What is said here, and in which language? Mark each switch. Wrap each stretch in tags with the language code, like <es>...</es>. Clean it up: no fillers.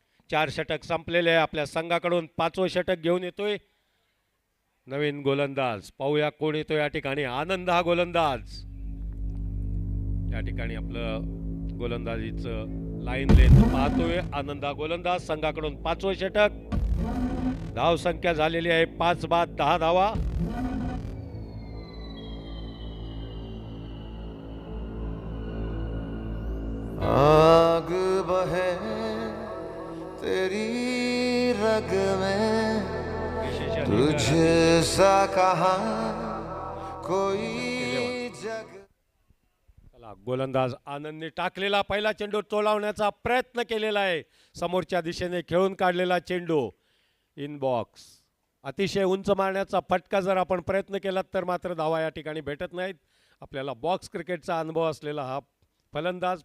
<mr>चार षटक संपलेले आहे. आपल्या संघाकडून 5वं षटक घेऊन येतोय नवीन गोलंदाज. पाहूया कोण येतो या ठिकाणी. आनंद हा गोलंदाज. या ठिकाणी आपलं गोलंदाजीचं लाईन लेंथ पाहतोय. आनंदा गोलंदाज संघाकडून 5वं षटक. धाव संख्या झालेली आहे 5 बाद 10 धावा.</mr> <hi>आग बहे तेरी रग में तुझसा कहा कोई जग.</hi> <mr>चला, गोलंदाज आनंदने टाकलेला पहिला चेंडू टोलावण्याचा प्रयत्न केलेला आहे. समोरच्या दिशेने खेळून काढलेला चेंडू इन बॉक्स. अतिशय उंच मारण्याचा फटका जर आपण प्रयत्न केला तर मात्र धावा या ठिकाणी भेटत नाहीत. आपल्याला बॉक्स क्रिकेटचा अनुभव असलेला हा फलंदाज.</mr>